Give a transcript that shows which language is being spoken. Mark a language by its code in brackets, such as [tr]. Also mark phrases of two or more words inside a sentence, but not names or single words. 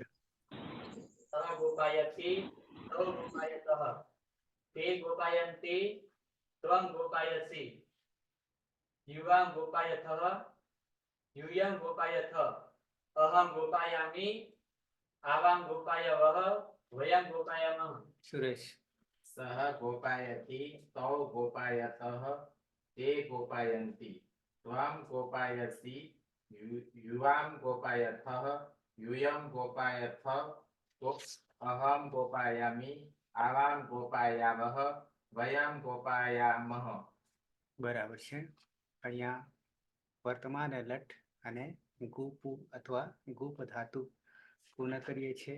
[sa] सः गोपायति तौ गोपायतः ते गोपायन्ति त्वं गोपायसि युवां गोपायथः यूयं गोपायथ अहं गोपायामि आवां गोपायावः वयं गोपायामः। [gu] સુરેશ. [sa] सः गोपायति तौ गोपायतः ते गोपायन्ति त्वं गोपायसि युवां गोपायथः यूयं गोपायथ अहं गोपायामि आवां गोपायावः वयं गोपायामः. [gu] બરાબર છે. અહીંયા વર્તમાન લટ અને ગુપુ અથવા ગુપ ધાતુ પૂર્ણ કરીએ છીએ.